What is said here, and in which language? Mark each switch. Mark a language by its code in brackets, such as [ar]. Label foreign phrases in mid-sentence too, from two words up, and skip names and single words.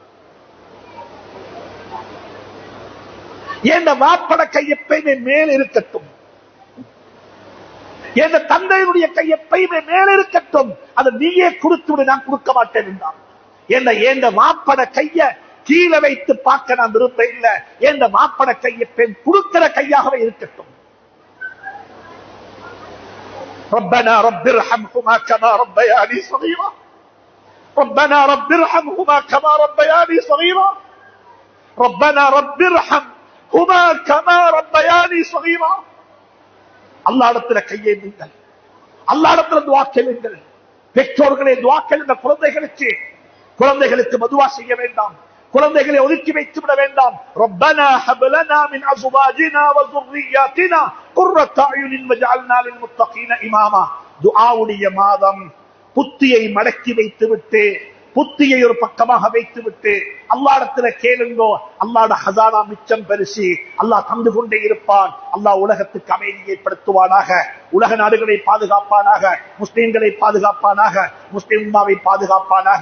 [ta] என் மாப்பட கை எப்பயுமே மேல் இருக்கட்டும், என் தந்தையினுடைய கை எப்பயுமே மேல் இருக்கட்டும், அதை நீயே கொடுத்து விட, நான் கொடுக்க மாட்டேன் என்றான். என் மாப்பட கைய கீழே வைத்து பார்க்க நான் விரும்ப இல்லை. என் மாப்பட கையை பெண் கொடுக்கிற கையாகவே இருக்கட்டும். [ar] ربنا رب ارحمهما كما ربياني صغيرا ربنا رب ارحمهما كما ربياني صغيرا ربنا رب ارحمهما كما ربياني صغيرا. [ta] அல்லாஹ்விடத்துல கையேந்துங்கள், அல்லாஹ்விடத்துல துஆ கேளுங்கள். பெற்றோர்களே துஆ கேளுங்க. குழந்தைகளுக்கு மதுவா செய்ய வேண்டாம், குழந்தைகளை ஒதுக்கி வைத்து விட வேண்டாம். [ar] ربنا هب لنا من أزواجنا و ذُرِّيَّاتِنَا قُرَّةَ أَعْيُنٍ وَاجْعَلْنَا لِلْمُتَّقِينَ إِمَامًا. [ta] துஆவுடைய மாதம். புத்தியை மடக்கி வைத்து விட்டு, புத்தியை ஒரு பக்கமாக வைத்து விட்டு அல்லாஹ்விடத்துல கேளுங்கோ. அல்லாஹ்வுடைய ஹஸானா மிச்சம் பெருசி. அல்லாஹ் தந்து கொண்டே இருப்பான். அல்லாஹ் உலகத்துக்கு அமைதியை ஏற்படுத்துவானாக, உலக நாடுகளை பாதுகாப்பானாக, முஸ்லிம்களை பாதுகாப்பானாக, முஸ்லிம் உம்மாவை பாதுகாப்பானாக.